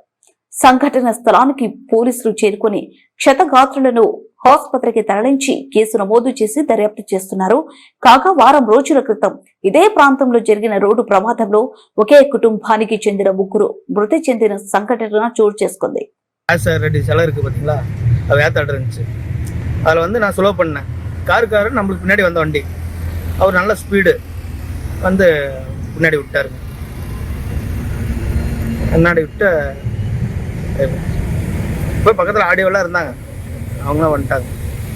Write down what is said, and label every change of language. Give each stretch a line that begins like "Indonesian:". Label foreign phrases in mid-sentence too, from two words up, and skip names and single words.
Telugu: సంఘటన స్థలానికి పోలీసులు చేరుకుని క్షతగాత్రులను ఆసుపత్రికి తరలించి కేసు నమోదు చేసి దర్యాప్తు చేస్తున్నారు. కాగా వారం రోజుల క్రితం ఇదే ప్రాంతంలో జరిగిన రోడ్డు ప్రమాదంలో ఒకే కుటుంబానికి చెందిన ముగ్గురు మృతి చెందిన సంఘటన చోటు చేసుకుంది.
Tamil: அதில் நான் ஸ்லோ பண்ணேன். காரு நம்மளுக்கு பின்னாடி வந்த வண்டி அவர் நல்ல ஸ்பீடு வந்து பின்னாடி விட்டாருங்க. முன்னாடி விட்டு போய் பக்கத்தில் ஆடியோலாம் இருந்தாங்க, அவங்களாம் வந்துட்டாங்க.